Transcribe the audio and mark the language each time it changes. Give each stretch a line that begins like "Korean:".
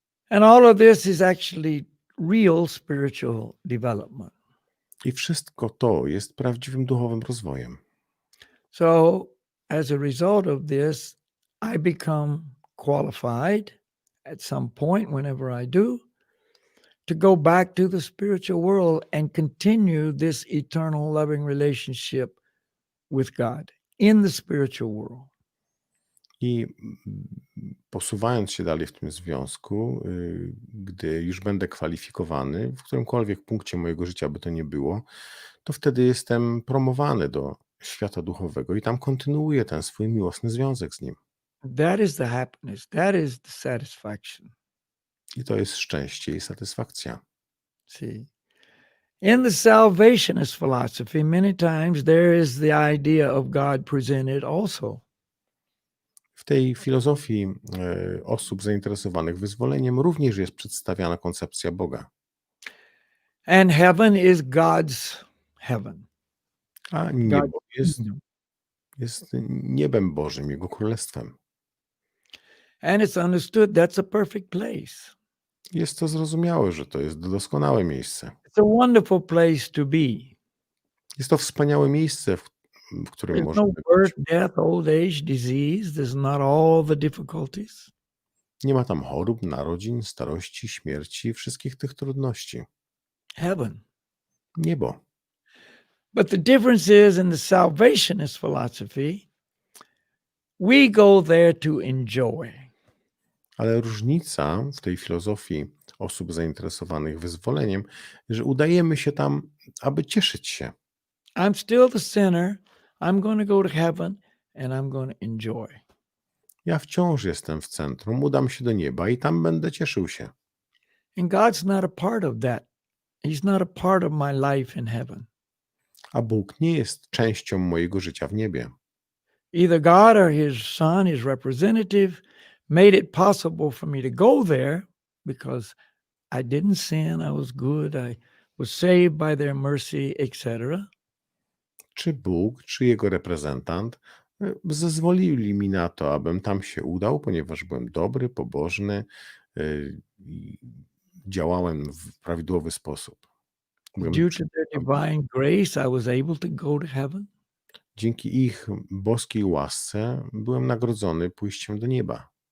English: And all of this is actually real spiritual development.
Polish: I wszystko to jest prawdziwym duchowym rozwojem.
English: So, as a result of this, I become qualified at some point, whenever I do, to go back to the spiritual world and continue this eternal loving relationship with God in the spiritual world.
Polish: I posuwając się dalej w tym związku, gdy już będę kwalifikowany, w którymkolwiek punkcie mojego życia by to nie było, to wtedy jestem promowany do świata duchowego i tam kontynuuję ten swój miłosny związek z Nim.
English: That is the happiness, that is the satisfaction.
Polish: I to jest szczęście i satysfakcja.
English: See, in the salvationist philosophy, many times there is the idea of God presented also.
Polish: W tej filozofii osób zainteresowanych wyzwoleniem również jest przedstawiana koncepcja Boga.
English: And heaven is God's heaven.
Polish: A niebo jest niebem Bożym, Jego królestwem.
English: And it's understood that's a perfect place.
Polish: Jest to zrozumiałe, że to jest doskonałe miejsce.
English: It's a wonderful place to be.
Polish: Jest to wspaniałe miejsce, w którym
English: There's
Polish: można
English: no birth, death, old age, disease. There's not all the difficulties.
Polish: Nie ma tam chorób, narodzin, starości, śmierci, wszystkich tych trudności.
English: Heaven.
Polish: Niebo.
English: But the difference is in the salvationist philosophy, we go there to enjoy.
Polish: Ale różnica w tej filozofii osób zainteresowanych wyzwoleniem, że udajemy się tam, aby cieszyć się.
English: I'm still the sinner. I'm going to go to heaven and I'm going to enjoy.
Polish: Ja wciąż jestem w centrum, udam się do nieba i tam będę cieszył się.
English: And God's not a part of that. He's not a part of my life in heaven.
Polish: A Bóg nie jest częścią mojego życia w niebie.
English: Either God or his son, his representative, made it possible for me to go there because I didn't sin, I was good, I was saved by their mercy, etc.
Polish: Czy Bóg, czy Jego reprezentant zezwolili mi na to, abym tam się udał, ponieważ byłem dobry, pobożny i działałem w prawidłowy sposób.
English: Due to their divine grace, I was able to go to heaven.
Polish: Dzięki ich boskiej łasce byłem nagrodzony pójściem do nieba.